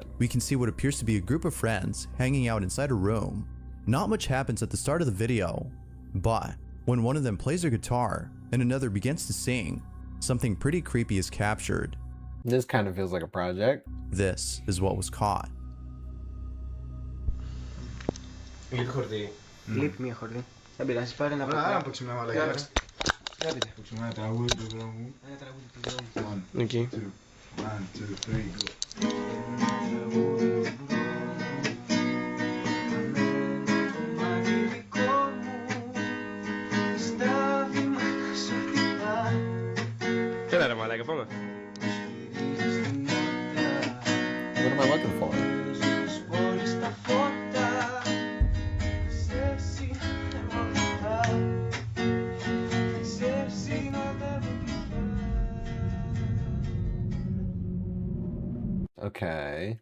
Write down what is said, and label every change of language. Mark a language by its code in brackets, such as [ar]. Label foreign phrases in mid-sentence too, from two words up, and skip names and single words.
[en] we can see what appears to be a group of friends hanging out inside a room. Not much happens at the start of the video, but when one of them plays a guitar and another begins to sing, something pretty creepy is captured. This kind of feels like a project. This is what was caught. [el] Κλικ χορδί. Κλικ μία χορδί. Δεν πειράζει, πάρε ένα Άρα να παίξουμε ένα μαλακιά. Για πείτε. Παίξουμε ένα τραγούδι του δρόμου. Ένα τραγούδι του δρόμου. Εκεί. 1, 2, 3, go. Έλα ρε μαλάκα, πάμε. [en] What am I looking for? Okay.